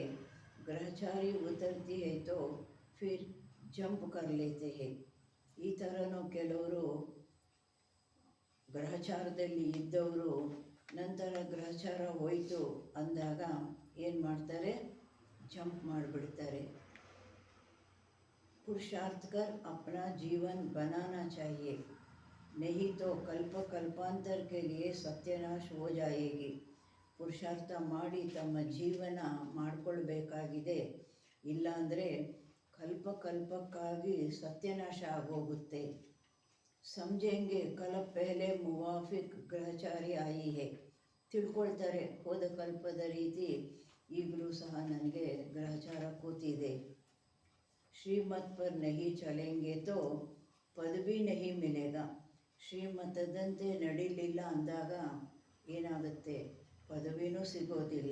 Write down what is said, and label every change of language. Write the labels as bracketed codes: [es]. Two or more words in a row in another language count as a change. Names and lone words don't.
[hi] ग्रहचारी उतरती है तो फिर जंप कर लेते है. [kn] ಈ ಥರನೂ ಕೆಲವರು ಗ್ರಹಚಾರದಲ್ಲಿ ಇದ್ದವರು ನಂತರ ಗ್ರಹಚಾರ ಹೋಯಿತು ಅಂದಾಗ ಏನು ಮಾಡ್ತಾರೆ, ಜಂಪ್ ಮಾಡಿಬಿಡ್ತಾರೆ. [hi] पुरुषार्थ कर अपना जीवन बनाना चाहिए, नहीं तो कल्पांतर के लिए सत्यानाश हो जाएगी. [kn] ಪುರುಷಾರ್ಥ ಮಾಡಿ ತಮ್ಮ ಜೀವನ ಮಾಡಿಕೊಳ್ಬೇಕಾಗಿದೆ, ಇಲ್ಲಾಂದರೆ ಕಲ್ಪಕ್ಕಾಗಿ ಸತ್ಯನಾಶ ಆಗೋಗುತ್ತೆ. [hi] समझेंगे कल पहले मुवाफिक ग्रहचारी आई है. [kn] ತಿಳ್ಕೊಳ್ತಾರೆ ಹೋದ ಕಲ್ಪದ ರೀತಿ ಈಗಲೂ ಸಹ ನನಗೆ ಗ್ರಹಚಾರ ಕೂತಿದೆ. [hi] श्रीमत पर नहीं चलेंगे तो पदवी नहीं मिलेगा. [kn] ಶ್ರೀಮತದಂತೆ ನಡೀಲಿಲ್ಲ ಅಂದಾಗ ಏನಾಗುತ್ತೆ, ಪದವಿನೂ ಸಿಗೋದಿಲ್ಲ.